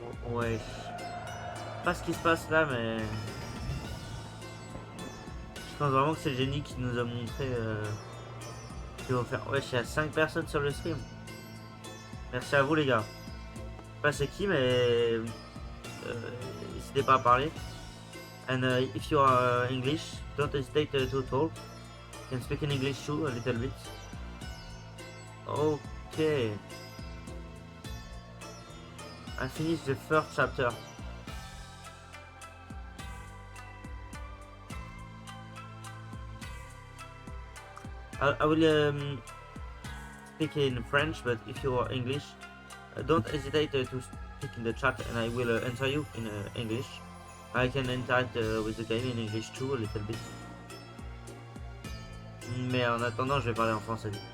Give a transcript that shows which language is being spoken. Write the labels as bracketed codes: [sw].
[fr] Ouais. Je sais pas ce qui se passe là, mais je pense vraiment que c'est le génie qui nous a montré ce qu'on va faire. Ouais, il y a 5 personnes sur le stream. Merci à vous les gars. Je sais pas c'est qui, mais n'hésitez pas à parler. [en] And if you are English, don't hesitate to talk. You can speak in English too, a little bit. Okay. I finished the first chapter. I will speak in French, but if you are English, don't hesitate to speak in the chat and I will answer you in English. I can interact with the game in English too, a little bit. [fr] Mais en attendant, je vais parler en français.